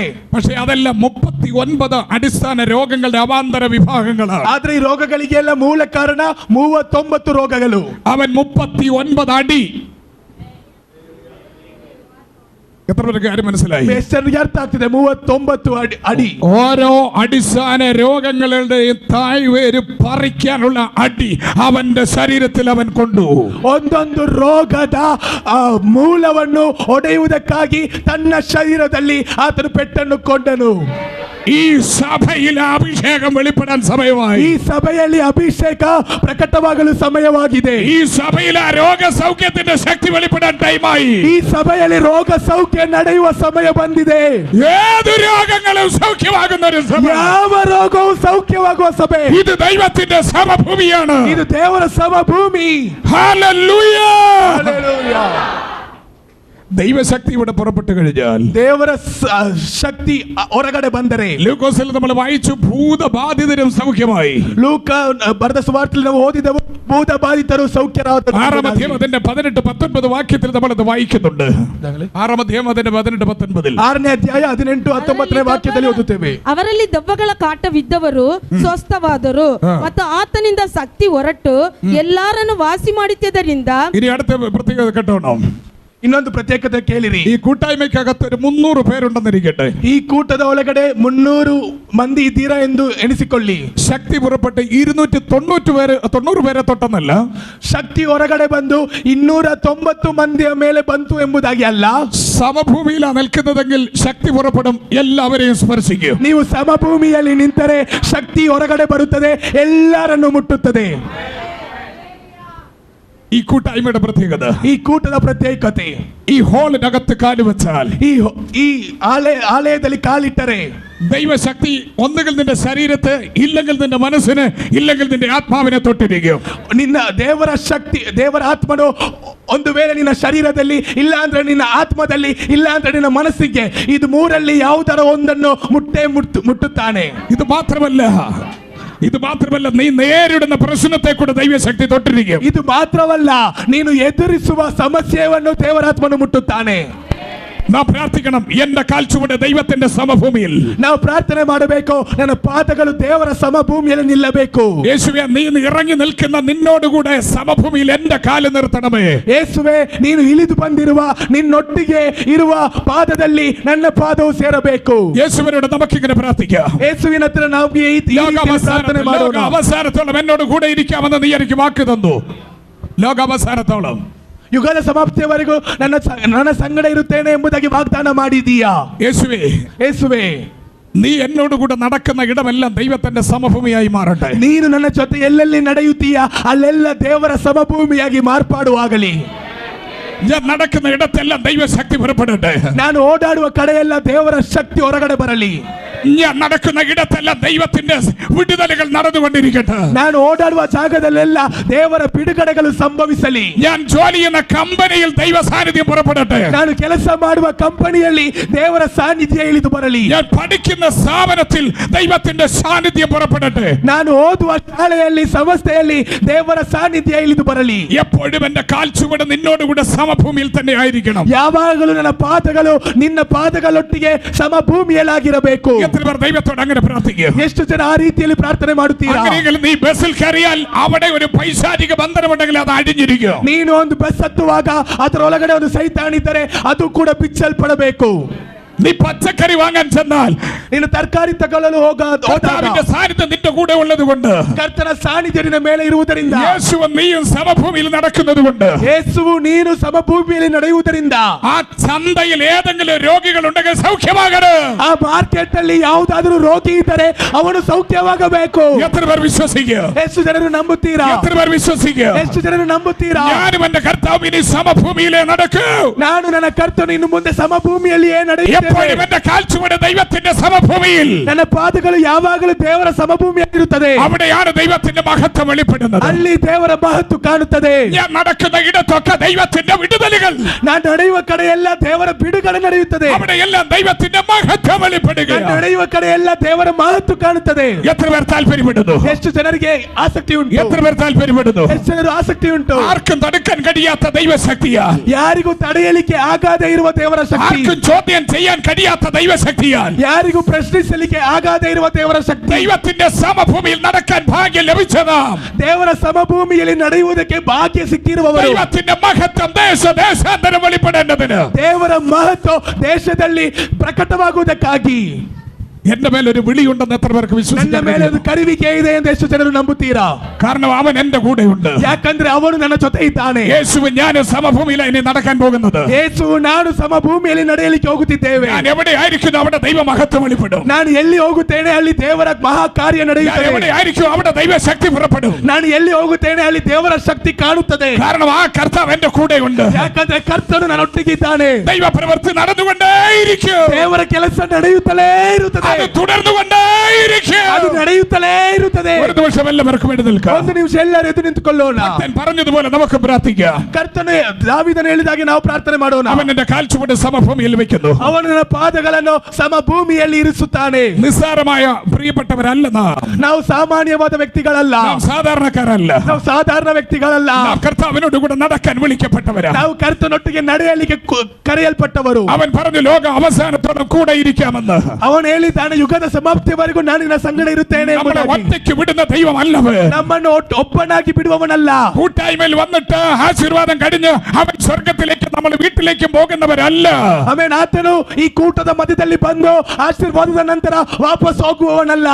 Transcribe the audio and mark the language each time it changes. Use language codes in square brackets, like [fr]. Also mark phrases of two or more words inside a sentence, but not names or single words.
[ml] പക്ഷേ അതെല്ലാം 39 അടിസ്ഥാന രോഗങ്ങളുടെ അവാന്തര വിഭാഗങ്ങളാണ്. [kn] ಆದ್ರೆ ಈ ರೋಗಗಳಿಗೆಲ್ಲ ಮೂಲ ಕಾರಣ 39 ರೋಗಗಳು. [ml] അവൻ 39 അടി. എത്ര പേർക്ക് കാര്യം മനസ്സിലായി? [kn] ಬೇಸರಿಗೆ ಅರ್ಥ ಆಗ್ತಿದೆ. 39 ಅಡಿ. [ml] ഓരോ അടിസ്ഥാന രോഗങ്ങളുടെയും തായ്വേര് പറിക്കാനുള്ള അടി അവന്റെ ശരീരത്തിൽ അവൻ കൊണ്ടു. [kn] ಒಂದೊಂದು ರೋಗದ ಮೂಲವನ್ನು ಒಡೆಯುವುದಕ್ಕಾಗಿ ತನ್ನ ಶರೀರದಲ್ಲಿ ಆತನು ಪೆಟ್ಟನ್ನು ಕೊಂಡನು. [ml] ഈ സഭയിൽ അഭിഷേകം വെളിപ്പെടാൻ സമയമായി. [kn] ಈ ಸಭೆಯಲ್ಲಿ ಅಭಿಷೇಕ ಪ್ರಕಟವಾಗಲು ಸಮಯವಾಗಿದೆ. [ml] ഈ സഭയിൽ ആ രോഗസൗഖ്യത്തിന്റെ ശക്തി വെളിപ്പെടാൻ ടൈമായി. [kn] ಈ ಸಭೆಯಲ್ಲಿ ರೋಗ ಸೌಖ್ಯ ನಡೆಯುವ ಸಮಯ ಬಂದಿದೆ. [ml] ഏത് രോഗങ്ങളും സൗഖ്യമാകുന്ന ഒരു സഭ. [kn] ಯಾವ ರೋಗವು ಸೌಖ್ಯವಾಗುವ ಸಭೆ. [ml] ഇത് ദൈവത്തിന്റെ സമഭൂമിയാണ്. [kn] ಇದು ದೇವರ ಸಮಭೂಮಿ. [ml] ഹല്ലേലൂയ. [kn] ಹಲ್ಲೆಲೂಯಾ. [ml] ദൈവശക്തി ഇവിടെ പുറപ്പെട്ടു കഴിഞ്ഞാൽ, [kn] ದೇವರ ಶಕ್ತಿ ಹೊರಗಡೆ ಬಂದರೆ, [ml] ലൂക്കോസിൽ നമ്മൾ വായിച്ചു ഭൂതബാധിതരും സൗഖ്യമായി. [kn] ಲೂಕ ಬರೆದ ಸುವಾರ್ತೆಯಲ್ಲಿ ನಾವು ಓದಿದೆವು, ಭೂತ ಬಾಧಿತರು ಸೌಖ್ಯರಾದರು. [ml] 6-ാം അധ്യായം അതിന്റെ 18-19 വാക്യത്തിൽ നമ്മൾ അത് വായിക്കുന്നുണ്ട്. 6-ാം അധ്യായം അതിന്റെ 18-19. [kn] 6ನೇ ಅಧ್ಯಾಯ 18-19 ವಾಕ್ಯದಲ್ಲಿ ಓದುತ್ತೇವೆ. ಅವರಲ್ಲಿ ದೆವ್ವಗಳ ಕಾಟವಿದ್ದವರು ಸ್ವಸ್ಥವಾದರು ಮತ್ತು ಆತನಿಂದ ಶಕ್ತಿ ಹೊರಟು ಎಲ್ಲರನ್ನು ವಾಸಿ ಮಾಡುತ್ತಿದ್ದರಿಂದ. [ml] ഇനി അടുത്ത പ്രത്യേകത കേട്ടോണം. [kn] ಇನ್ನೊಂದು ಪ್ರತ್ಯೇಕತೆ ಕೇಳಿರಿ. [ml] ഈ കൂട്ടായ്മയ്ക്കകത്ത് ഒരു 300 പേരുണ്ടെന്നിരിക്കട്ടെ. [kn] ಈ ಕೂಟದ ಒಳಗಡೆ 300 ಮಂದಿ ಇದ್ದೀರಾ ಎಂದು ಎಣಿಸಿಕೊಳ್ಳಿ. [ml] ശക്തി പുറപ്പെട്ട് 290 പേരെ തൊട്ടെന്നല്ല, [kn] ಶಕ್ತಿ ಹೊರಗಡೆ ಬಂದು 290 ಮಂದಿಯ ಮೇಲೆ ಬಂತು ಎಂಬುದಾಗಿ ಅಲ್ಲ. [ml] സമഭൂമിയിലാണ് നിൽക്കുന്നതെങ്കിൽ ശക്തി പുറപ്പെടും, എല്ലാവരെയും സ്പർശിക്കും. [kn] ನೀವು ಸಮಭೂಮಿಯಲ್ಲಿ ನಿಂತರೆ ಶಕ್ತಿ ಹೊರಗಡೆ ಬರುತ್ತದೆ, ಎಲ್ಲರನ್ನು ಮುಟ್ಟುತ್ತದೆ. [ml] ഈ കൂട്ടായ്മയുടെ പ്രത്യേകത, [kn] ಈ ಕೂಟದ ಪ್ರತ್ಯೇಕತೆ, [ml] ഈ ഹാളിനകത്ത് കാലുവച്ചാൽ, [kn] ಈ ಆಲಯದಲ್ಲಿ ಕಾಲಿಟ್ಟರೆ [ml] ദൈവശക്തി ഒന്നുകിൽ നിന്റെ ശരീരത്തെ, ഇല്ലെങ്കിൽ നിന്റെ മനസ്സിന്, ഇല്ലെങ്കിൽ നിന്റെ ആത്മാവിനെ തൊട്ടിരിക്കും. [kn] ನಿನ್ನ ದೇವರ ಶಕ್ತಿ, ದೇವರ ಆತ್ಮನು ಒಂದು ವೇಳೆ ನಿನ್ನ ಶರೀರದಲ್ಲಿ, ಇಲ್ಲ ಅಂದ್ರೆ ನಿನ್ನ ಆತ್ಮದಲ್ಲಿ, ಇಲ್ಲ ಅಂದ್ರೆ ನಿನ್ನ ಮನಸ್ಸಿಗೆ, ಇದು 3ರಲ್ಲಿ ಯಾವುದರ ಒಂದನ್ನು ಮುಟ್ಟುತ್ತಾನೆ. [ml] ഇത് മാത്രമല്ല നീ നേരിടുന്ന പ്രശ്നത്തെ കൂടെ ദൈവശക്തി തൊട്ടിരിക്കും. [kn] ಇದು ಮಾತ್ರವಲ್ಲ, ನೀನು ಎದುರಿಸುವ ಸಮಸ್ಯೆಯನ್ನು ದೇವರಾತ್ಮನು ಮುಟ್ಟುತ್ತಾನೆ. [ml] നാം പ്രാർത്ഥിക്കണം, എന്റെ കാൽച്ചുവട് ദൈവത്തിന്റെ സമഭൂമിയിൽ. [kn] ನಾವು ಪ್ರಾರ್ಥನೆ ಮಾಡಬೇಕು, ನನ್ನ ಪಾದಗಳು ದೇವರ ಸಮಭೂಮಿಯಲ್ಲಿ ನಿಲ್ಲಬೇಕು. [ml] യേശുവേ, നീ ഇറങ്ങി നിൽക്കുന്ന നിന്നോടുകൂടെ സമഭൂമിയിൽ എന്റെ കാല് നിർത്തണമേ. [kn] ಯೇಸುವೆ, ನೀನು ಇಳಿದು ಬಂದಿರುವ ನಿನ್ನೊಟ್ಟಿಗೆ ಇರುವ ಪಾದದಲ್ಲಿ ನನ್ನ ಪಾದವು ಸೇರಬೇಕು. [ml] യേശുവിനോട് നമുക്കിങ്ങനെ പ്രാർത്ഥിക്കാം. [kn] ಯೇಸುವಿನ ಹತ್ರ ನಾವು ಈ ರೀತಿ ಪ್ರಾರ್ಥನೆ ಮಾಡೋಣ. [ml] അവസാനത്തോളം എന്നോട് കൂടെ ഇരിക്കാമെന്ന് നീ എനിക്ക് വാക്ക് തന്നു. ലോകാവസാനത്തോളം [kn] ಯುಗದ ಸಮಾಪ್ತಿಯವರೆಗೂ ನನ್ನ ಸಂಗಡ ಇರುತ್ತೇನೆ ಎಂಬುದಾಗಿ ವಾಗ್ದಾನ ಮಾಡಿದೀಯಾ? [ml] യേശുവേ, [kn] ಯೇಸುವೆ, [ml] നീ എന്നോട് കൂടെ നടക്കുന്ന ഇടമെല്ലാം ദൈവത്തിന്റെ സമഭൂമിയായി മാറട്ടെ. [kn] ನೀನು ನನ್ನ ಜೊತೆ ಎಲ್ಲೆಲ್ಲಿ ನಡೆಯುತ್ತೀಯಾ ಅಲ್ಲೆಲ್ಲ ದೇವರ ಸಮಭೂಮಿಯಾಗಿ ಮಾರ್ಪಾಡುವಾಗಲಿ. [ml] ഞാൻ നടക്കുന്ന ഇടത്തെല്ലാം ദൈവശക്തി പുറപ്പെടട്ടെ. [kn] ನಾನು ಓಡಾಡುವ ಕಡೆಯೆಲ್ಲ ದೇವರ ಶಕ್ತಿ ಹೊರಗಡೆ ಬರಲಿ. [ml] ഞാൻ നടക്കുന്ന ഇടത്തെല്ലാം ദൈവത്തിന്റെ വിടുതലുകൾ നടന്നുകൊണ്ടിരിക്കട്ടെ. [kn] ನಾನು ಓಡಾಡುವ ಜಾಗದಲ್ಲೆಲ್ಲ ದೇವರ ಬಿಡುಗಡೆಗಳು ಸಂಭವಿಸಲಿ. [ml] ഞാൻ ജോലി ചെയ്യുന്ന കമ്പനിയിൽ ദൈവ സാന്നിധ്യം പുറപ്പെടട്ടെ. [kn] ನಾನು ಕೆಲಸ ಮಾಡುವ ಕಂಪನಿಯಲ್ಲಿ ದೇವರ ಸಾನ್ನಿಧ್ಯ ಇಳಿದು ಬರಲಿ. [ml] ഞാൻ പഠിക്കുന്ന സ്ഥാപനത്തിൽ ദൈവത്തിന്റെ സാന്നിധ്യം പുറപ്പെടട്ടെ. [kn] ನಾನು ಓದುವ ಶಾಲೆಯಲ್ಲಿ ಸಂಸ್ಥೆಯಲ್ಲಿ ದೇವರ ಸಾನ್ನಿಧ್ಯ ಇಳಿದು ಬರಲಿ. [ml] എപ്പോഴും എന്റെ കാൽച്ചുവട് നിന്നോടുകൂടെ സമഭൂമിയിൽ തന്നെ ആയിരിക്കണം. [kn] ಯಾವಾಗಲೂ ನನ್ನ ಪಾದಗಳು ನಿನ್ನ ಪಾದಗಳೊಟ್ಟಿಗೆ ಸಮಭೂಮಿಯಲ್ಲಾಗಿರಬೇಕು. [ml] എത്ര പേർ ദൈവത്തോട് അങ്ങനെ പ്രാർത്ഥിക്കുക? [kn] ಎಷ್ಟು ಜನ ಆ ರೀತಿಯಲ್ಲಿ ಪ್ರಾರ್ಥನೆ ಮಾಡುತ್ತೀರಾ? [ml] അങ്ങനെയെങ്കിൽ നീ ബസ്സിൽ കയറിയാൽ അവിടെ ഒരു പൈശാചിക ബന്ധനമുണ്ടെങ്കിൽ അത് അഴിഞ്ഞിരിക്കും. [kn] ನೀನು ಒಂದು ಬಸ್ ಹತ್ತುವಾಗ ಅದರೊಳಗಡೆ ಒಂದು ಸೈತಾನಿದ್ದರೆ ಅದು ಕೂಡ ಬಿಚ್ಚಲ್ಪಡಬೇಕು. [ml] നീ പച്ചക്കറി വാങ്ങാൻ ചെന്നാൽ [kn] ನೀನು ತರಕಾರಿ ತಗೊಳ್ಳಲು [ml] കർത്താവിന്റെ സാന്നിധ്യം നിന്റെ കൂടെ ഉള്ളത് കൊണ്ട്, [kn] ಕರ್ತನ ಸಾನ್ನಿಧ್ಯ ನಿನ್ನ ಮೇಲೆ ಇರುವುದರಿಂದ, [ml] യേശുവും നീയും സമഭൂമിയിൽ നടക്കുന്നത് കൊണ്ട്, [kn] ಯೇಸುವು ನೀನು ಸಮಭೂಮಿಯಲ್ಲಿ ನಡೆಯುವುದರಿಂದ, [ml] ആ ചന്തയിൽ ഏതെങ്കിലും രോഗികൾ ഉണ്ടെങ്കിൽ സൗഖ്യമാകണം. [kn] ಆ ಮಾರ್ಕೆಟ್ ಅಲ್ಲಿ ಯಾವುದಾದರೂ ರೋಗಿ ಇದ್ದರೆ ಅವನು ಸೌಖ್ಯವಾಗಬೇಕು. [ml] എത്ര പേർ വിശ്വസിക്കുക? [kn] ಎಷ್ಟು ಜನರು ನಂಬುತ್ತೀರಾ? [ml] എത്ര പേർ വിശ്വസിക്കുക? [kn] ಎಷ್ಟು ಜನರು ನಂಬುತ್ತೀರಾ? [ml] ഞാനും എന്റെ കർത്താവ് ഇനി സമഭൂമിയിലേ നടക്കൂ. [kn] ನಾನು ನನ್ನ ಕರ್ತನು ಇನ್ನು ಮುಂದೆ ಸಮಭೂಮಿಯಲ್ಲಿಯೇ ನಡೆಯುತ್ತೇನೆ. [ml] എപ്പോഴും എന്റെ കാൽച്ചുവട് ദൈവത്തിന്റെ സമഭൂമിയിൽ, [kn] ನನ್ನ ಪಾದಗಳು ಯಾವಾಗಲೂ ದೇವರ ಸಮಭೂಮಿಯಾಗಿರುತ್ತದೆ. [ml] അവിടെയാണ് ദൈവത്തിന്റെ മഹത്വം വെളിപ്പെടുന്നത്. [kn] ಅಲ್ಲಿ ದೇವರ ಮಹತ್ವ ಕಾಣುತ್ತದೆ. [ml] ഞാൻ നടക്കുന്ന ഇടത്തൊക്കെ ദൈവത്തിന്റെ വിടുതലുകൾ, [kn] ನಾನು ನಡೆಯುವ ಕಡೆಯೆಲ್ಲ ದೇವರ ಬಿಡುಗಡೆ ನಡೆಯುತ್ತದೆ. [ml] അവിടെയെല്ലാം ദൈവത്തിന്റെ മഹത്വം വെളിപ്പെടുക. [kn] ನಾನು ನಡೆಯುವ ಕಡೆಯೆಲ್ಲ ದೇವರ ಮಹತ್ವ ಕಾಣುತ್ತದೆ. [ml] എത്ര പേർ താല്പര്യപ്പെടുന്നു? [kn] ಎಷ್ಟು ಜನರಿಗೆ ಆಸಕ್ತಿ ಉಂಟು? [ml] എത്ര പേർ താല്പര്യപ്പെടുന്നു? [kn] ಎಷ್ಟು ಜನರು ಆಸಕ್ತಿ ಉಂಟು? [ml] ആർക്കും തടുക്കാൻ കഴിയാത്ത ദൈവശക്തിയാൽ, [kn] ಯಾರಿಗೂ ತಡೆಯಲಿಕ್ಕೆ ಆಗದೇ ಇರುವ ದೇವರ ಶಕ್ತಿ, [ml] ആർക്കും ചോദ്യം ചെയ്യാൻ കഴിയാത്ത ദൈവശക്തിയാൽ, [kn] ಯಾರಿಗೂ ಪ್ರಶ್ನಿಸಲಿಕ್ಕೆ ಆಗದೇ ಇರುವ ದೇವರ ಶಕ್ತಿ, [ml] ദൈവത്തിന്റെ സമഭൂമിയിൽ നടക്കാൻ ഭാഗ്യം ലഭിച്ചതാം [kn] ದೇವರ ಸಮಭೂಮಿಯಲ್ಲಿ ನಡೆಯುವುದಕ್ಕೆ ಭಾಗ್ಯ ಸಿಕ್ಕಿರುವವರು, [ml] ദൈവത്തിന്റെ മഹത്വം ദേശാന്തരം വെളിപ്പെടേണ്ടതിന്, [kn] ದೇವರ ಮಹತ್ವ ದೇಶದಲ್ಲಿ ಪ್ರಕಟವಾಗುವುದಕ್ಕಾಗಿ [ml] എന്റെ മേലൊരു വിളിയുണ്ടെന്ന് എത്ര പേർക്ക് [kn] ನನ್ನ [ml] വിശ്വസിക്കാൻ [kn] ಮೇಲೆ [ml] കഴിയും? [kn] ಒಂದು ಕರುವಿಕೆ ಇದೆ ಎಂದು ಎಷ್ಟು ಜನರು ನಂಬುತ್ತೀರಾ? [ml] കാരണം അവൻ എന്റെ കൂടെയുണ്ട്. [kn] ಯಾಕಂದ್ರೆ ಅವನು ನನ್ನ ಜೊತೆ ಇದ್ದಾನೆ. [ml] യേശുവും ഞാനും സമഭൂമിയിലാണ് ഇനി നടക്കാൻ പോകുന്നത്. [kn] ಯೇಸು ನಾನು ಸಮಭೂಮಿಯಲ್ಲಿ ನಡೆಯಲಿಕ್ಕೆ ಹೋಗುತ್ತಿದ್ದೇವೆ. [ml] ഞാൻ എവിടെ ആയിരിക്കുന്നു അവിടെ ദൈവ മഹത്വം വെളിപ്പെടും. [kn] ನಾನು ಎಲ್ಲಿ ಹೋಗುತ್ತೇನೆ ಅಲ್ಲಿ ದೇವರ ಮಹಾ ಕಾರ್ಯ [ml] ഞാൻ [kn] ನಡೆಯುತ್ತದೆ. [ml] എവിടെ ആയിരിക്കും അവിടെ ദൈവശക്തി പുറപ്പെടും. [kn] ನಾನು ಎಲ್ಲಿ ಹೋಗುತ್ತೇನೆ ಅಲ್ಲಿ ದೇವರ ಶಕ್ತಿ ಕಾಣುತ್ತದೆ. [ml] കാരണം ആ കർത്താവ് എന്റെ കൂടെയുണ്ട്. [kn] ಯಾಕಂದ್ರೆ ಕರ್ತನು ನನ್ನೊಟ್ಟಿಗಿದ್ದಾನೆ. [ml] ദൈവ പ്രവൃത്തി നടന്നുകൊണ്ടേയിരിക്കും. [kn] ದೇವರ ಕೆಲಸ ನಡೆಯುತ್ತಲೇ ಇರುತ್ತದೆ. [ml] അത് തുടർന്നുകൊണ്ടേയിരിക്കും. [kn] ಅದು ನಡೆಯುತ್ತಲೇ ಇರುತ್ತದೆ. [ml] ഒരു നിമിഷം എല്ലാവർക്കും എഴുതി നിൽക്കാം. [kn] ಒಂದು ನಿಮಿಷ ಎಲ್ಲರೂ ಎದ್ದು ನಿಂತುಕೊಳ್ಳೋಣ. [ml] ഭക്തൻ പറഞ്ഞതുപോലെ നമുക്ക് പ്രാർത്ഥിക്കാം. [kn] ಕರ್ತನು ದಾವೀದನು ಹೇಳಿದಾಗೆ ನಾವು ಪ್ರಾರ್ಥನೆ ಮಾಡೋಣ. [ml] അവൻ എന്റെ കാൽച്ചുവട് സമഭൂമിയിൽ വെക്കുന്നു. [kn] ಅವನು ನನ್ನ ಪಾದಗಳನ್ನು ಸಮಭೂಮಿಯಲ್ಲಿ ಇರಿಸುತ್ತಾನೆ. [ml] നിസ്സാരമായ പ്രിയപ്പെട്ടവരല്ല നാം. [kn] ನಾವು ಸಾಮಾನ್ಯವಾದ ವ್ಯಕ್ತಿಗಳಲ್ಲ. [ml] നാം സാധാരണക്കാരല്ല. [kn] ನಾವು ಸಾಧಾರಣ ವ್ಯಕ್ತಿಗಳಲ್ಲ. [ml] നാം കർത്താവിനോട് കൂടെ നടക്കാൻ വിളിക്കപ്പെട്ടവരാ. [kn] ನಾವು ಕರ್ತನೊಟ್ಟಿಗೆ ನಡೆಯಲಿಕ್ಕೆ ಕರೆಯಲ್ಪಟ್ಟವರು. [ml] അവൻ പറഞ്ഞു ലോക അവസാനത്തോളം കൂടെ ഇരിക്കാമെന്ന്. [kn] ಅವನು ಹೇಳಿದ್ದಾನೆ ಯುಗದ ಸಮಾಪ್ತಿಯವರೆಗೂ ನಾನು ನಿನ್ನ ಸಂಗಡ ಇರುತ್ತೇನೆ [ml] നമ്മളെ [kn] ಎಂಬುದಾಗಿ. [ml] ഒറ്റയ്ക്ക് വിടുന്ന ദൈവമല്ലവൻ. [kn] ನಮ್ಮನ್ನು ಒಬ್ಬನಾಗಿ ಬಿಡುವವನಲ್ಲ. [ml] കൂട്ടായ്മയിൽ വന്നിട്ട് ആശീർവാദം കഴിഞ്ഞ് അവൻ സ്വർഗത്തിലേക്ക് നമ്മൾ വീട്ടിലേക്കും പോകുന്നവരല്ല. [kn] ಆಮೇಲೆ ಆತನು ಈ ಕೂಟದ ಮಧ್ಯದಲ್ಲಿ ಬಂದು ಆಶೀರ್ವಾದದ ನಂತರ ವಾಪಸ್ ಹೋಗುವವನಲ್ಲ.